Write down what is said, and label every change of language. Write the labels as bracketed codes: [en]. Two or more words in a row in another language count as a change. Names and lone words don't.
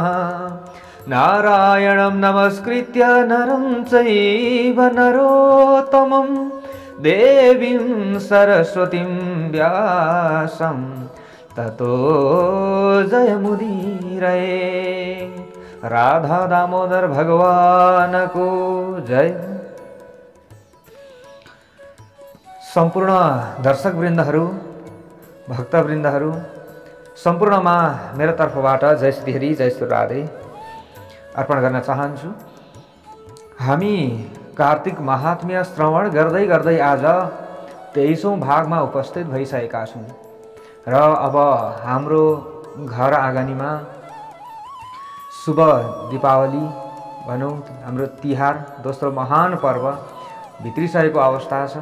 [sa] नारायणं नमस्कृत्य नरं चैव नरोत्तमं, देवीं सरस्वतीं व्यासं ततो जयमुदीरये। [ne] राधा दामोदर भगवान को जय। सम्पूर्ण दर्शकवृन्दहरू, भक्तवृन्दहरू, सम्पूर्णमा मेरो तर्फबाट जय श्री हरि, जय श्री राधे अर्पण गर्न चाहन्छु। हामी कार्तिक महात्म्य श्रवण गर्दै गर्दै आज 23औं भागमा उपस्थित भइसकेका छौँ र अब हाम्रो घर आँगनीमा शुभ दीपावली भनौँ, हाम्रो तिहार दोस्रो महान पर्व भित्रिसकेको अवस्था छ।